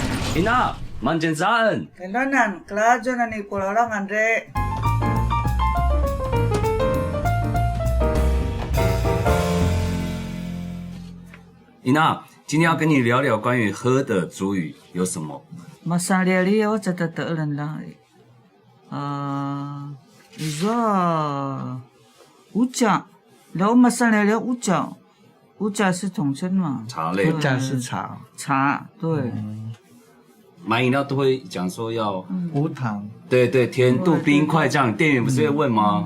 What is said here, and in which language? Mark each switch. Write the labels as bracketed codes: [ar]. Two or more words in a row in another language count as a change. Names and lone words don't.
[ami] Ina, manjan saan? Kailangan, kladyo na ni Pulalang Andre. Ina, [zh] 今天要跟你聊聊关于喝的族语有什么？ [ami] Masalili o sa tataalan lang. Iza, uca. [zh] 然后 [ami] masalili uca. [zh] uca 是统称嘛？茶类，家是茶，茶，对。买饮料都会讲说要，无糖。对对，甜度冰块这样，店员不是会问吗？